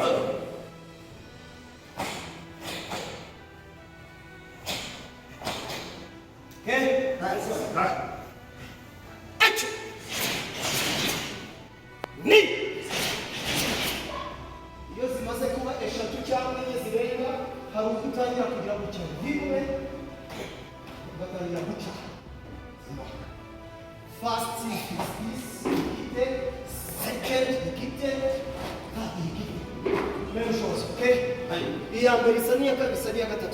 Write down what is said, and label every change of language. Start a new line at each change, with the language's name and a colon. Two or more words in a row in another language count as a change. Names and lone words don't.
English: Okay? Action! Ni!
Kinyarwanda: Iyo zimaze kuba eshatu cyangwa enye zirenga, hari ubwo utangira kugira gutya rimwe, ugatangira gutya.
English: First is this, ikite, second, ikite, third,
Kinyarwanda: ikite.
French: Même chose,
English: okay?
Kinyarwanda: Iya mbere isa n'iya kabiri, isa n'iya gatatu.